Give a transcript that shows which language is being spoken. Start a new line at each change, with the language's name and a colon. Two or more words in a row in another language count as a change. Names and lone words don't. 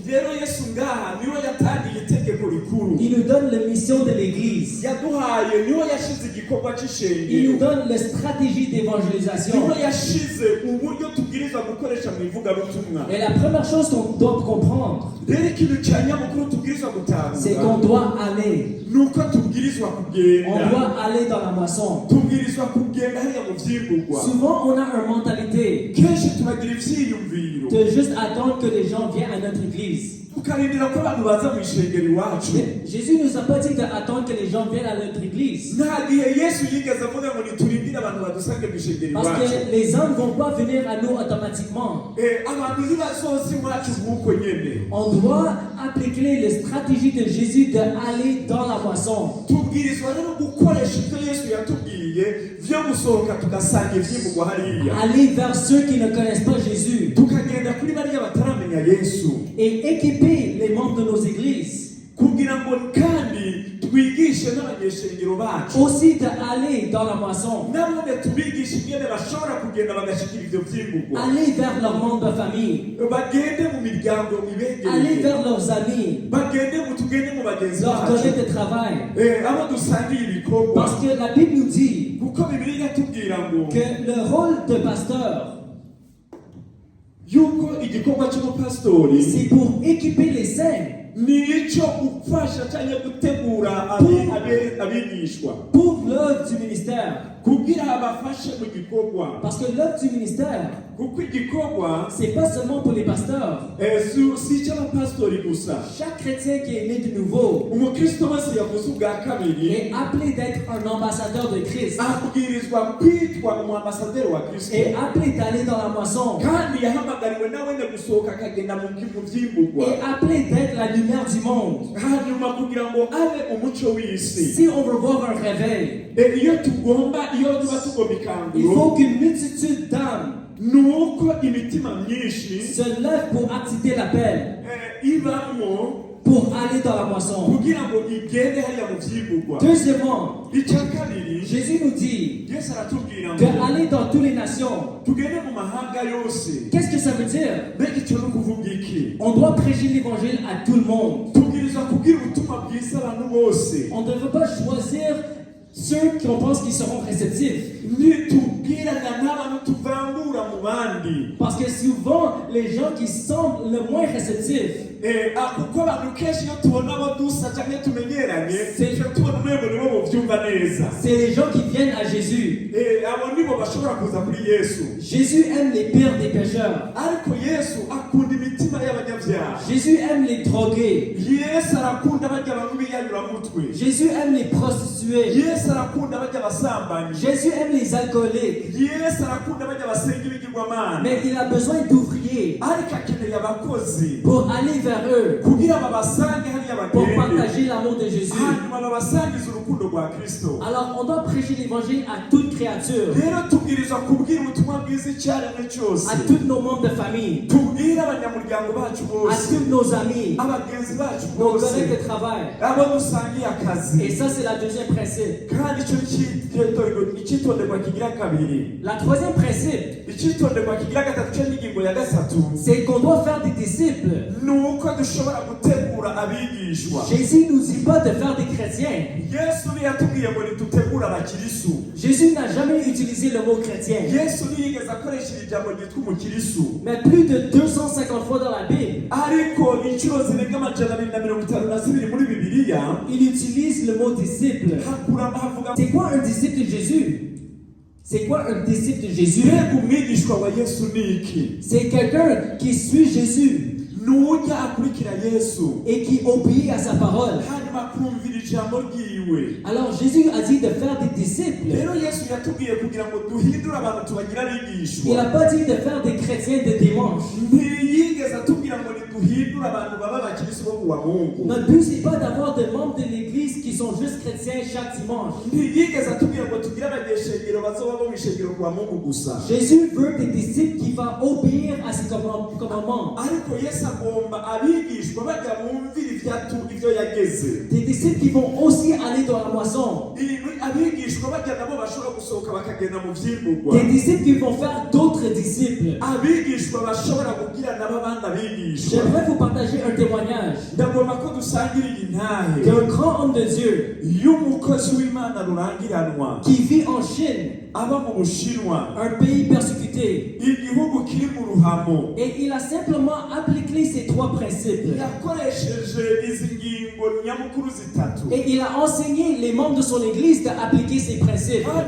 French: Il nous donne la mission de l'Église. Il nous donne les stratégies d'évangélisation. Et la première chose qu'on doit comprendre,
Rundi: rero ikintu cya nyamukuru tubwirizwa
French: c'est
Rundi: gutahura
French: qu'on doit aller.
Rundi: nuko tubwirizwa
French: On
Rundi: kugenda
French: doit aller dans la moisson.
Rundi: tubwirizwa kugenda hariya mu vyimburwa
French: Souvent, on a une mentalité
Rundi: kenshi tubagira ivyiyumviro
French: de juste attendre que les gens viennent à notre église.
Rundi: tukarindira ko abantu baza mu ishengero iwacu
French: Mais Jésus ne nous a pas dit d'attendre que les gens viennent à notre église.
Rundi: nta gihe yesu yigeze avuga ngo niturindire abantu badusange mu ishengero
French: Parce
Rundi: iwacu
French: que les hommes ne vont pas venir à nous automatiquement.
Rundi: abantu ntibazoza iwacu nk'uko nyene
French: On doit appliquer les stratégies de Jésus d'aller dans la moisson.
Rundi: tubwirizwa rero gukoresha ibyo yesu yatubwiye vyo gusohoka tugasanga ivyimburwa hariya
French: Aller vers ceux qui ne connaissent pas Jésus.
Rundi: tukagenda kuri bariya bataramenya yesu
French: Et équiper les membres de nos églises.
Rundi: kugira ngo kandi twigishe n'abanyeshengero bacu
French: Aussi d'aller dans la moisson.
Rundi: namwe tubigishe ingene bashobora kugenda bagashikira ivyo vyimburwa
French: Aller vers leurs membres de famille.
Rundi: bagende mu miryango
French: Aller
Rundi: mibegereye
French: vers leurs amis.
Rundi: bagende tugende mu bagenzi
French: Leurs
Rundi: bacu
French: collègues de travail.
Rundi: abo dusangiye ibikorwa
French: Parce que la Bible nous dit
Rundi: kuko bibiliya iratubwira ngo
French: que le rôle de pasteur,
Rundi: yuko igikorwa cy'umupasitori
French: c'est pour équiper les saints
Rundi: nico gufasha cyangwa gutegura abigishwa
French: pour l'œuvre du ministère.
Rundi: kugira abafashe mu gikorwa
French: Parce que l'œuvre du ministère,
Rundi: kuko igikorwa
French: c'est pas seulement pour les pasteurs.
Rundi: si icy'abapasitori gusa
French: Chaque chrétien qui est né de nouveau
Rundi: umukristo wese yavuze ubwa kabiri
French: est appelé d'être un ambassadeur de Christ.
Rundi: abwirizwa kwitwa umwambasaderi wa kristo
French: Est appelé d'aller dans la moisson.
Rundi: kandi yahamagariwe nawe ne gusohoka akagenda mu vyimburwa
French: Est appelé d'être la lumière du monde.
Rundi: hanyuma kugira ngo abe umuco w'isi
French: Si on veut voir un réveil,
Rundi: iyo tuba tugomba
French: il faut
Rundi: ikanguro
French: qu'une multitude d'âmes
Rundi: nuko imitima myinshi
French: se lève pour activer l'appel,
Rundi: ibamo
French: pour aller dans la moisson.
Rundi: kugira ngo igende hariya mu vyimburwa
French: Deuxièmement,
Rundi: icya kabiri
French: Jésus nous dit
Rundi: yesu aratubwira ngo
French: d'aller dans toutes les nations.
Rundi: tugende mu mahanga yose
French: Qu'est-ce que ça veut dire?
Rundi: mbega icyo ni ukuvuga iki
French: On doit prêcher l'évangile à tout le monde.
Rundi: tubwirizwa kubwira ubutumwa bwiza abantu bose
French: On ne devrait pas choisir ceux qu'on pense qu'ils seront réceptifs.
Rundi: ntitubwirana n'abantu tuvangura mu bandi
French: Parce que souvent, les gens qui semblent le moins réceptifs,
Rundi: kuko abantu kenshi iyo tubona abo dusa cyangwa tumenyeranye tujya tubona umwe nibo buvyumva neza
French: c'est les gens qui viennent à Jésus.
Rundi: abo nibo bashobora kuza kuri yesu
French: Jésus aime les pires des pécheurs.
Rundi: ariko yesu akunda imitima y'abanyabyaha
French: Jésus aime les drogués.
Rundi: yesu arakunda bajya abantu b'iyanyuramutwe
French: Jésus aime les prostituées.
Rundi: yesu arakunda bajya abasambanyi
French: Jésus aime les alcooliques.
Rundi: yesu arakunda bajya abasenga ibigirwamana
French: Mais il a besoin d'ouvriers
Rundi: ariko akeneye abakozi
French: pour aller vers eux,
Rundi: kugira babasange hariya
French: pour
Rundi: bagende
French: partager l'amour de Jésus.
Rundi: hanyuma babasangize urukundo rwa kristo
French: Alors, on doit prêcher l'évangile à toute créature,
Rundi: rero tubwirizwa kubwira ubutumwa bwiza icyaremwe cyose
French: à tous nos membres de famille,
Rundi: tubwire abanyamuryango bacu
French: à
Rundi: bose
French: tous nos amis,
Rundi: abagenzi bacu
French: nos
Rundi: bose
French: collègues de travail.
Rundi: abo dusangiye akazi
French: Et ça, c'est la deuxième principe.
Rundi: kandi icyitonderwa kigira kabiri
French: La troisième principe,
Rundi: icyitonderwa kigira gatatu cyo n'ingingo ya gatatu
French: c'est qu'on doit faire des disciples.
Rundi: ni uko dushobora gutegura abigishwa
French: Jésus nous dit pas de faire des chrétiens.
Rundi: yesu ntiyatubwiye ngo nitutegure abakirisu
French: Jésus n'a jamais utilisé le mot chrétien.
Rundi: yesu ntiyigeze akoresha iri jambo ryitwa umukirisu
French: Mais plus de 250 fois dans la Bible,
Rundi: ariko inshuro zirenga amajana abiri na mirongo itanu na zibiri muri bibiliya
French: il utilise le mot disciple.
Rundi: havuga
French: C'est quoi un disciple de Jésus? C'est quoi un disciple de Jésus?
Rundi: mbega umwigishwa wa yesu ni iki
French: C'est quelqu'un qui suit Jésus
Rundi: nujya akurikira yesu
French: et qui obéit à sa parole.
Rundi: hanyuma akumvira ijambo ryiwe
French: Alors Jésus a dit de faire des disciples.
Rundi: rero yesu yatubwiye kugira ngo duhindure abantu tubagira
French: Il
Rundi: abigishwa
French: n'a pas dit de faire des chrétiens de dimanche.
Rundi: ntiyigeze atubwira ngo niduhindure abantu baba abakirisi bo kuwa mungu
French: Notre but, c'est pas d'avoir des membres de l'église qui sont juste chrétiens chaque dimanche.
Rundi: ntiyigeze atubwira ngo tugire abanyeshengero bazoba bo mu ishengero kuwa mungu gusa
French: Jésus veut des disciples qui vont obéir à ses commandements.
Rundi: ariko yesu agomba abigishwa bajya bumvira ibyo yageze
French: Des disciples qui vont aussi aller dans la moisson.
Rundi: abigishwa bajya nabo bashobora gusohoka bakagenda mu vyimburwa
French: Des disciples qui vont faire d'autres disciples.
Rundi: abigishwa bashobora kugira nabo abandi abigishwa
French: J'aimerais vous partager un témoignage
Rundi: ndagomba ko dusangira intahe
French: d'un grand homme de Dieu
Rundi: y'umukozi w'imana rurangiranwa
French: qui vit en Chine. un pays persécuté. Et il a simplement appliqué ces trois principes. Et il a enseigné les membres de son église d'appliquer ces principes.